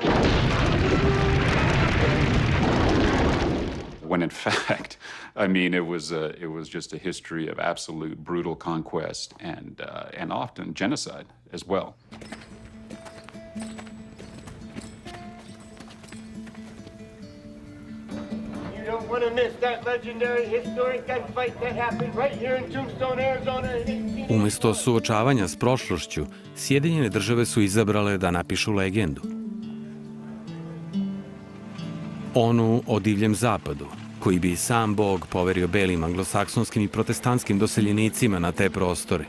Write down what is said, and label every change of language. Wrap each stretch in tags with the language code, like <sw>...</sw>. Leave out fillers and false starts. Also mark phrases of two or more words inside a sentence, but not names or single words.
<en>When in fact, it was just a history of absolute brutal conquest and often genocide as well. You don't want to miss that legendary historic gunfight that happened right here in Tombstone, Arizona in 18...</en> <sr>Umesto suočavanja s prošlošću, Sjedinjene države su izabrale da napišu legendu. Onu o divljem zapadu, koji bi sam Bog poverio belim anglosaksonskim i protestantskim doseljenicima na te prostore.</sr>